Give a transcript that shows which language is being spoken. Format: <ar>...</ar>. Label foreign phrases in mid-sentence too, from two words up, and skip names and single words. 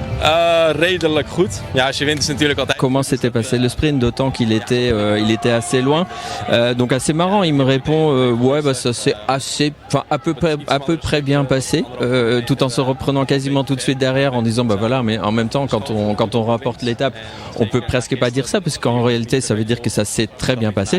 <nl>Redelijk goed. Ja, als je wint is natuurlijk altijd.</nl> <fr>Comment s'était passé le sprint, d'autant qu'il était, il était assez loin. Donc assez marrant, il me répond ouais bah ça s'est assez, enfin à peu près bien passé, tout en se reprenant quasiment tout de suite derrière en disant bah voilà, mais en même temps quand on rapporte l'étape, on peut presque pas dire ça parce qu'en réalité ça veut dire que ça s'est très bien passé.</fr>